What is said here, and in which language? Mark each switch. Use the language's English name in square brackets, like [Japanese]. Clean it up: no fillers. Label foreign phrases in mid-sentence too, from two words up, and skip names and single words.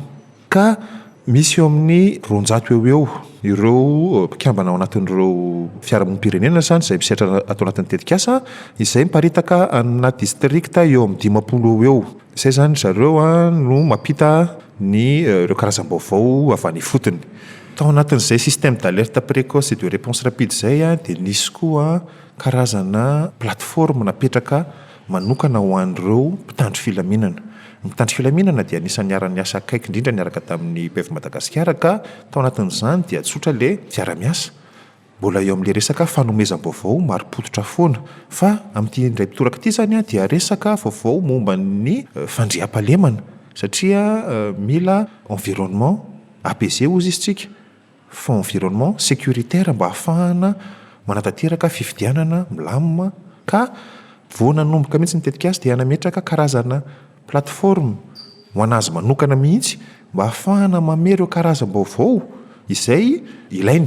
[Malagasy] Ka misy eo amin'ny 200 eo ireo mpikambana ao anatin'ireo fiarahamonim-pirenena zany izay misehatra atao anatin'ny tetikasa izay miparitaka ana distrikta eo amin'ny 50 eo. Izay zany zareo no mampita ny ireo karazam-baovao avy any fotony. Tao anatin'izay [French] système d'alerte précoce et de réponse rapide [Malagasy] izay dia nisy koa karazana plateforme napetraka manokana ho an'ireo mpitandro filaminana. Ny mpitandro filaminana dia anisan'ny ara-niasa akaiky indrindra niaraka tamin'ny PEV Madagascar ka tao anatin'izany dia tsotra le fiara-miasa. Mbola eo amin'ilay resaka fanomezam-baovao mari-pototra foana fa amin'ity indray pitoraka ity zany dia resaka vaovao momba ny fandriam-pahalemana satria mila [French] environnement apaisé [Malagasy] ozy izy tsika fa [French] environnement sécuritaire [Malagasy] mba ahafahana manatateraka fifidianana milamima ka vo nanomboka mihitsy ny tetikasa dia nametraka karazana plateforme ho anazy manokana mihitsy mba ahafahana mame ireo karazam-baovao izay ilainy.